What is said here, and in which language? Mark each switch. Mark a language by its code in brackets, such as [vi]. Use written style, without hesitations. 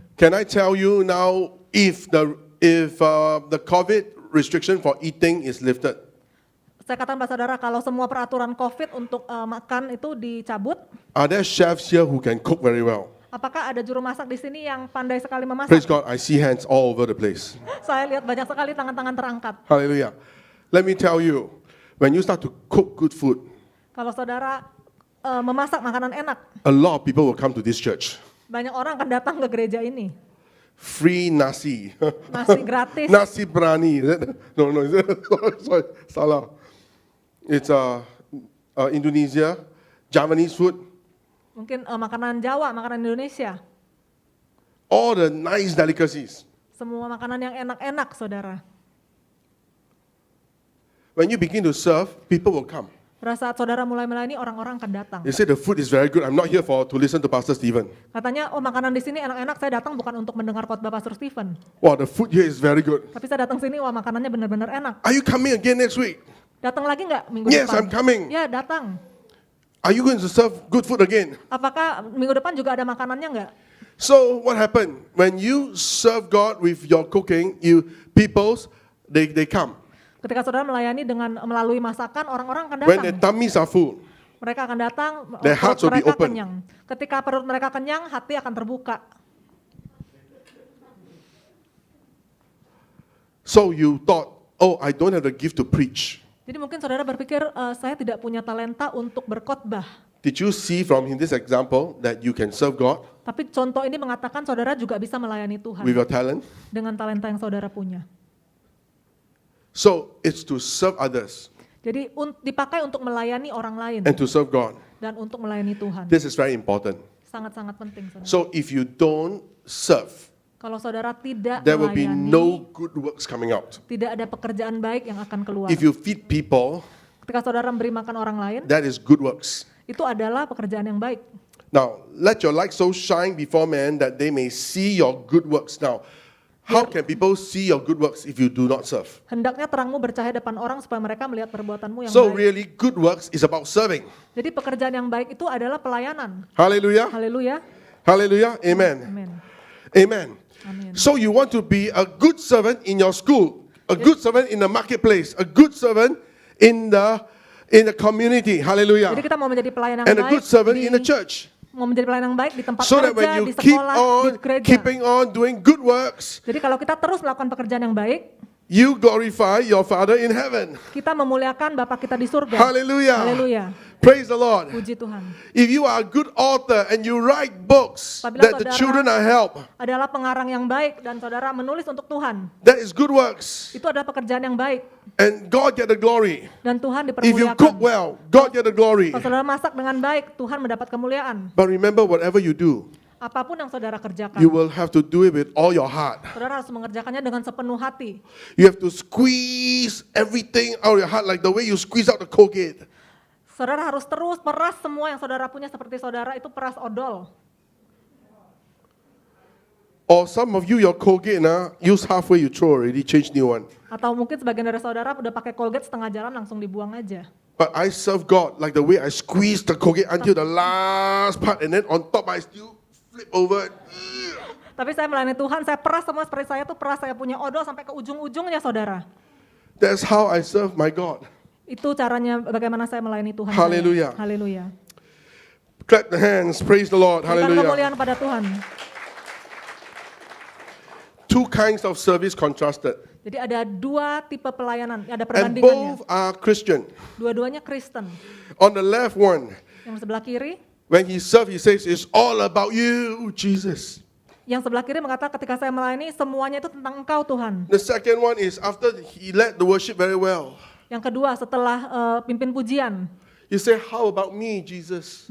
[en] Can I tell you now, if the COVID restriction for eating is lifted, [id] Saya katakan pada saudara, kalau semua peraturan COVID untuk makan itu dicabut, [en] are there chefs here who can cook very well? [id] apakah ada juru masak di sini yang pandai sekali [en] Praise God, I see hands all over the place. [id] Saya lihat banyak sekali tangan-tangan terangkat. [en] Hallelujah. Let me tell you, when you start to cook good food, [id] Kalau saudara memasak makanan enak, [en] a lot of people will come to this church. [id] banyak orang akan datang ke gereja ini. [en] Free nasi. [id] Nasi gratis. Nasi berani. [en] No, sorry, [id] salah. [en] It's Indonesia, Javanese food, [id] Mungkin makanan Jawa, makanan Indonesia. [en] all the nice delicacies. [id] Semua makanan yang enak-enak, saudara. [en] When you begin to serve, people will come. [id] Pada saat saudara mulai melayani, orang-orang akan datang. [en] They say the food is very good. I'm not here to listen to Pastor Stephen. [id] Katanya, oh makanan di sini enak-enak, saya datang bukan untuk mendengar khotbah Pastor Stephen. [en] Wow, the food here is very good. [id] Tapi saya datang sini, wah makanannya benar-benar enak. [en] Are you coming again next week? [id] Datang lagi nggak minggu [en] Yes, [id] depan? [en] I'm coming. [id] Ya, datang. [en] Are you going to serve good food again? [id] Apakah minggu depan juga ada makanannya nggak? [en] So what happened? When you serve God with your cooking, they come. [id] Ketika saudara melayani dengan melalui masakan, orang-orang akan [en] When their [id] datang. [en] tummies are full, [id] Mereka akan datang, [en] Their hearts will be [id] mereka [en] open. [id] kenyang. Ketika perut mereka kenyang, hati akan terbuka. [en] so you thought, oh, I don't have the gift to preach. [id] Jadi mungkin saudara berpikir, saya tidak punya talenta untuk berkhotbah. [en] Did you see from this example that you can serve God [id] Tapi contoh ini mengatakan saudara juga bisa melayani Tuhan [en] with your talent? [id] dengan talenta yang saudara punya. [en] So it's to serve others [id] Jadi dipakai untuk melayani orang lain [en] and to serve God. [id] dan untuk melayani Tuhan. [en] This is very important. [id] Sangat-sangat penting, saudara. [en] So if you don't serve, [id] Kalau saudara tidak [en] there will be [id] melayani, [en] no good works coming out. [id] tidak ada pekerjaan baik yang akan keluar. [en] If you feed people, [id] Ketika saudara memberi makan orang lain, [en] that is good works. [id] itu adalah pekerjaan yang baik. [en] Now, let your light so shine before men that they may see your good works. Now, how can people see your good works if you do not serve? [id] Hendaknya terangmu bercahaya depan orang supaya mereka melihat perbuatanmu yang [en] So [id] baik. [en] really, good works is about serving. [id] Jadi pekerjaan yang baik itu adalah pelayanan. [en] Hallelujah. [id] Haleluya. [en] Hallelujah. Amen. [id] Amin. [en] Amen. [id] Amin. [en] So you want to be a good servant in your school, a good servant in the marketplace, a good servant in the community. Hallelujah. [id] Jadi kita mau menjadi pelayan yang [en] And a [id] baik [en] good servant in the church. [id] mau menjadi pelayan yang baik di tempat [en] So that when [id] kerja, [en] you [id] di [en] keep [id] sekolah, di [en] on [id] gereja. [en] keeping on doing good works, [id] Jadi kalau kita terus melakukan pekerjaan yang baik, [en] you glorify your Father in heaven. [id] kita memuliakan Bapa kita di surga. [en] Hallelujah. [id] Haleluya. [en] Praise the Lord. [id] Puji Tuhan. [en] If you are a good author and you write books [id] Apabila [en] that the [id] saudara [en] children are helped, [id] adalah pengarang yang baik dan saudara menulis untuk Tuhan, [en] that is good works. [id] itu adalah pekerjaan yang baik [en] And God get the glory. [id] dan Tuhan [en] If you cook [id] dipermuliakan. [en] well, God get the glory. [id] Kalau saudara masak dengan baik, Tuhan mendapat kemuliaan. [en] But remember, whatever you do, [id] Apapun yang saudara kerjakan, [en] you will have to do it with all your heart. [id] saudara harus mengerjakannya dengan sepenuh hati. [en] You have to squeeze everything out of your heart like the way you squeeze out the Colgate. [id] Saudara harus terus peras semua yang saudara punya seperti saudara itu peras odol. [en] Or some of you, your Colgate, use halfway, you throw already, change new one. [id] Atau mungkin sebagian dari saudara udah pakai Colgate setengah jalan langsung dibuang aja. [en] But I serve God like the way I squeeze the Colgate until the last part, and then on top I still flip over. [id] Tapi saya melayani Tuhan, saya peras semua seperti saya tuh peras saya punya odol sampai ke ujung-ujungnya saudara. [en] That's how I serve my God. [id] Itu caranya bagaimana saya melayani Tuhan. Haleluya. Haleluya. [en] Clap the hands, praise the Lord, [id] Berikan [en] hallelujah. [id] kemuliaan pada Tuhan. [en] Two kinds of service contrasted. [id] Jadi ada dua tipe pelayanan, ada [en] And [id] perbandingannya. [en] both are Christian. [id] Dua-duanya Kristen. [en] On the left one, [id] Yang sebelah kiri, [en] when he serves, he says, it's all about you, Jesus. [id] yang sebelah kiri mengatakan ketika saya melayani semuanya itu tentang Engkau Tuhan. [en] The second one is after he led the worship very well. [id] Yang kedua setelah pimpin pujian, [en] You say, how about me, Jesus?